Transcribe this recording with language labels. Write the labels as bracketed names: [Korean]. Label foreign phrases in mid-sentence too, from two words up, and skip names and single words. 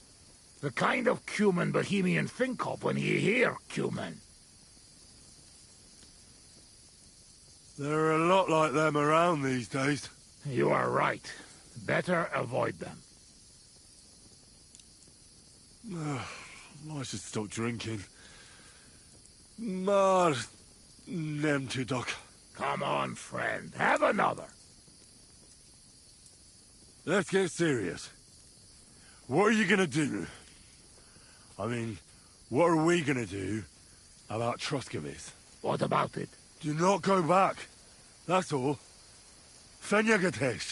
[English] The kind of human Bohemian think of when you hear human. There are a lot like them around these days. You are right. Better avoid them. I should stop drinking. [Hungarian] Mar nem tudok. [English] Come on, friend. Have another. Let's get serious. What are you gonna do? I mean, what are we gonna do about Troskovitz? What about it? Do not go back. That's all. Fenyagatesh.